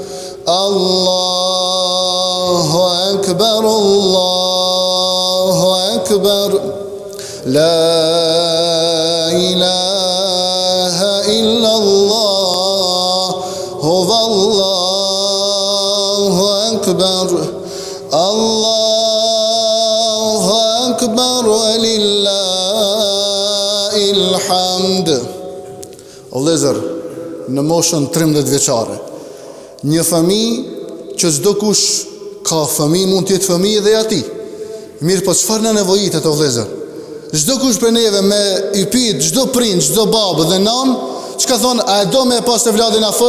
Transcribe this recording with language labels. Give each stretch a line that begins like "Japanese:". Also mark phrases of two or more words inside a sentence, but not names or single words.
Arabic: الله أكبر، الله أكبر، لا إله إلا الله، والله أكبر، الله أكبر ولله الحمد.
Albanian: O vëllezër, në moshën 13 vjeçare, një fëmijë që çdo kush ka fëmijë mund të jetë fëmijë dhe ati. Mirë, po çfarë na nevojitet o vëllezër? Çdo kush për neve me I pyet çdo prind, çdo babë dhe nan, çka thon, a e do me pas të vladin afës?